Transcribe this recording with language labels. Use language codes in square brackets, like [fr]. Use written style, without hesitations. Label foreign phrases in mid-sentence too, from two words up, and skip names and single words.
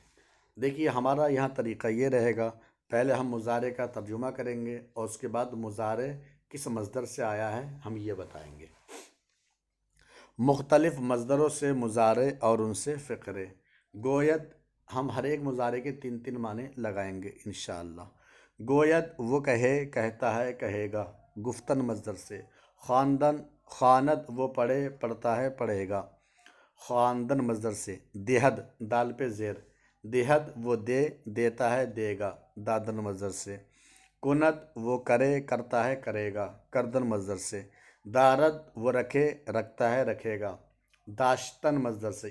[ur] دیکھیے ہمارا یہاں طریقہ یہ رہے گا، پہلے ہم مضارع کا ترجمہ کریں گے اور اس کے بعد مضارع کس مصدر سے آیا ہے ہم یہ بتائیں گے۔ مختلف مصدروں سے مضارع اور ان سے فقرے۔ گوید، ہم ہر ایک مضارع کے 3 معنی لگائیں گے انشاءاللہ۔ گوید وہ کہے، کہتا ہے، کہے گا، گفتن مصدر سے۔ خواندن، خواند وہ پڑھے، پڑھتا ہے، پڑھے گا، خواندن مصدر سے۔ دہد، دال پہ زیر، دہد وہ دے، دیتا ہے، دے گا، دادن مصدر سے۔ کند وہ کرے، کرتا ہے، کرے گا، کردن مصدر سے۔ دارد وہ رکھے، رکھتا ہے، رکھے گا، داشتن مصدر سے۔